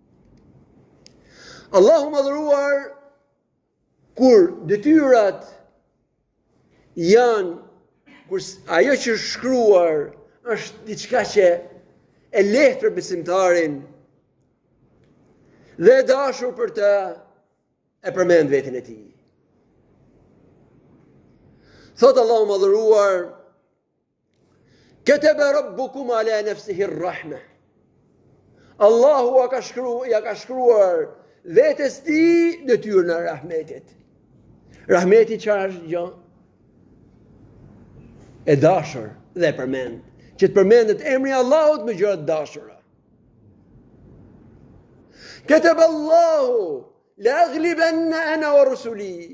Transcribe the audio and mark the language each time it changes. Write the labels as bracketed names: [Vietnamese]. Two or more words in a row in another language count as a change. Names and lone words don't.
[Albanian] Allahu madhëruar, kur detyrat janë, kur ajo që është shkruar është diçka që e lehtë për besimtarin dhe e dashur për të, e përmend veten e tij. Thot Allahu madhëruar, [Arabic] كتب ربكم على نفسه الرحمة. [Albanian] Allahu ja ka shkruar vetes ti detyrën e rahmetit. Rahmeti çfarë është gjë? E dashur dhe e përmend. Që të përmendet emri i Allahut me gjëra të dashura. [Arabic] كتب الله لأغلبن أنا ورسلي.